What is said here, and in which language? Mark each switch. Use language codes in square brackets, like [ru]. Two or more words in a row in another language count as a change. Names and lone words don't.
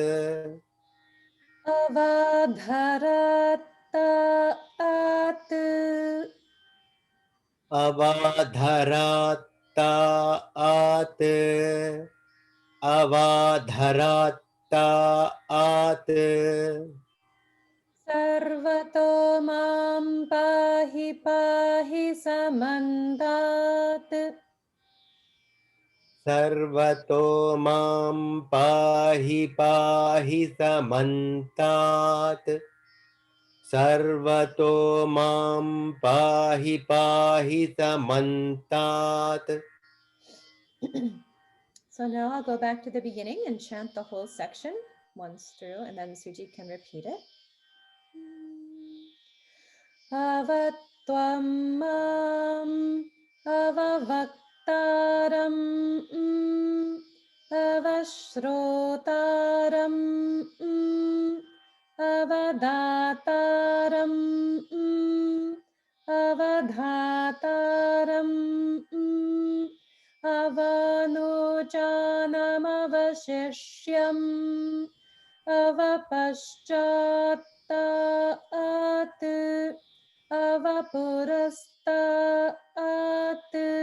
[sa] अवधरत्तात्. अवधरत्तात्, अवधरत्तात्, सर्वतो मां पाहि पाहि समन्तात्. सर्वतो मां पाहि पाहि समन्तात् सर्वतो मां पाहि पाहि समन्तात्. [en] So now I'll go back to the beginning and chant the whole section once through, and then Suji can repeat it. [sa] अव त्वं माम् अववक्तारम् अवश्रोतारम् अवदातारम् अवधातारम् अवनोचनमवशिष्यम् अवपश्चतात् अवपुरस्तात्